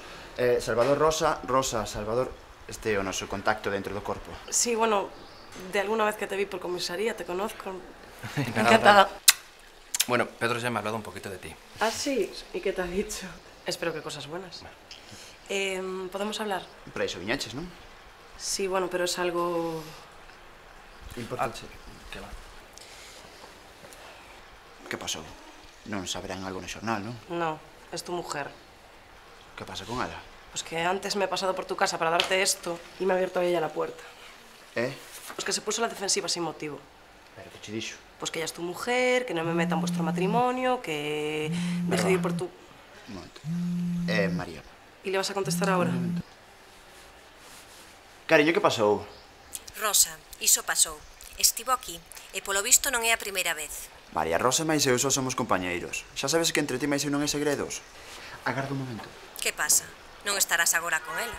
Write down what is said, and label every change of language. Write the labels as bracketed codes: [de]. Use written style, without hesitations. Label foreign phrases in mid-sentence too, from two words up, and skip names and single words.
[gl] Salvador Rosa, Salvador, este é o noso contacto dentro do corpo. [es] Sí, bueno, de alguna vez que te vi por comisaría, te conozco. Encantada. Bueno, Pedro ya me ha hablado un poquito de ti. ¿Ah, sí? ¿Y qué te ha dicho? Espero que cosas buenas. ¿Podemos hablar? [gl] Para iso viñaches, non? [es] Sí, bueno, pero es algo... Importante. [gl] Que va? Que pasou? Non saberán algo no xornal, non? [es] No, es tu mujer. [gl] Que pasa con ela? [es] Pues que antes me he pasado por tu casa para darte esto y me ha abierto ella la puerta. Pues que se puso a la defensiva sin motivo. [gl] Pero que che dixo? [es] Pues que ella es tu mujer, que no me meta en vuestro matrimonio, que deje de ir por tu... Un momento. María. ¿Y le vas a contestar ahora? [gl] Cariño, que pasou? Rosa, iso pasou. Estivo aquí, e polo visto non é a primeira vez. María Rosa máis eu só somos compañeiros. Xa sabes que entre ti máis eu non hai segredos. Agarda un momento. Que pasa? Non estarás agora con ela?